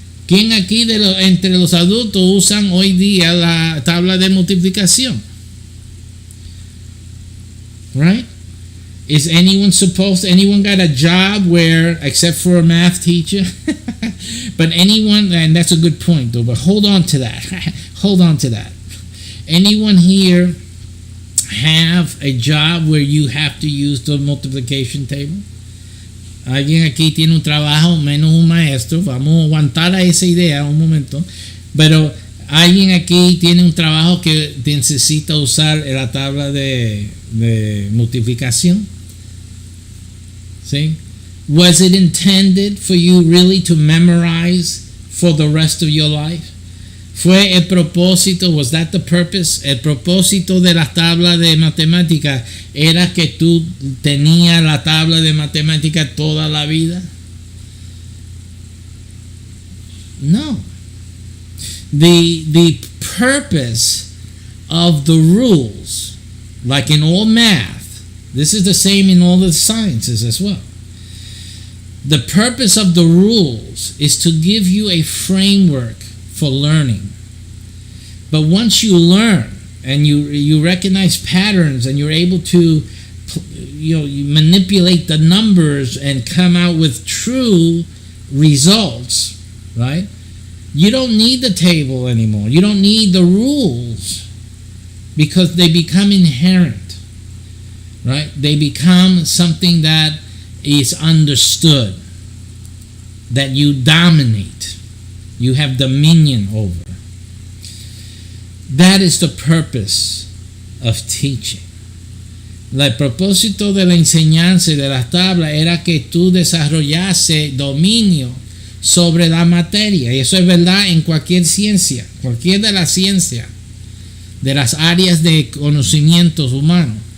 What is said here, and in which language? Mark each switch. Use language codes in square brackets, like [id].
[es] ¿Quién aquí entre los adultos usan hoy día la tabla de multiplicación? [en] Right? Is anyone got a job where, except for a math teacher? But anyone, and that's a good point though, but hold on to that. Hold on to that. Anyone here have a job where you have to use the multiplication table? [es] Alguien aquí tiene un trabajo, menos un maestro. Vamos a aguantar a esa idea un momento. Pero alguien aquí tiene un trabajo que necesita usar la tabla de multiplicación. ¿Sí? [en] Was it intended for you really to memorize for the rest of your life? [es] ¿Fue el propósito? [en] Was that the purpose? [es] El propósito de la tabla de matemáticas era que tú tenías la tabla de matemáticas toda la vida. No. [en] The purpose of the rules, like in all math, this is the same in all the sciences as well. The purpose of the rules is to give you a framework for learning. But once you learn and you recognize patterns and you're able to you manipulate the numbers and come out with true results, right? You don't need the table anymore. You don't need the rules because they become inherent, right? They become something that is understood, that you dominate, you have dominion over. That is the purpose of teaching. [es] El propósito de la enseñanza y de las tablas era que tú desarrollase dominio sobre la materia. Y eso es verdad en cualquier ciencia, cualquier de las ciencias, de las áreas de conocimientos humanos.